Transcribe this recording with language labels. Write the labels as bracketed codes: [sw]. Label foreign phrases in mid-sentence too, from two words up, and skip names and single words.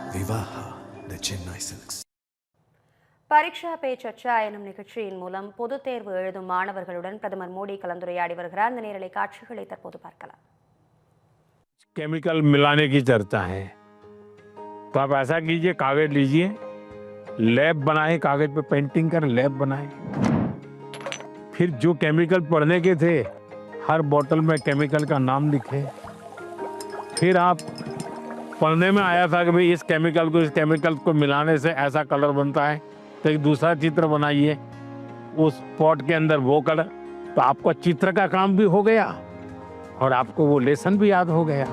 [en] Savaha, the Chennai Silks. [ta] பரீட்சா பே சர்ச்சா எனும் நிகழ்ச்சியின் மூலம் பொதுத் தேர்வு எழுதும் மாணவர்களுடன் பிரதமர் மோடி கலந்துரையாடி வருகிறார். அந்த நேரலை காட்சிகளை தற்போது பார்க்கலாம். [hi] केमिकल मिलाने की चर्चा है, तो आप ऐसा कीजिए, कागज लीजिए, लैब बनाए, कागज पे पेंटिंग कर लैब बनाए, फिर जो केमिकल पढ़ने के थे हर बोतल में केमिकल का नाम लिखे, फिर आप पढ़ने में आया था कि भाई इस केमिकल को मिलाने से ऐसा कलर बनता है, तो एक दूसरा चित्र बनाइए उस पॉट के अंदर वो कलर, तो आपको चित्र का काम भी हो गया और आपको वो लेसन भी याद हो गया।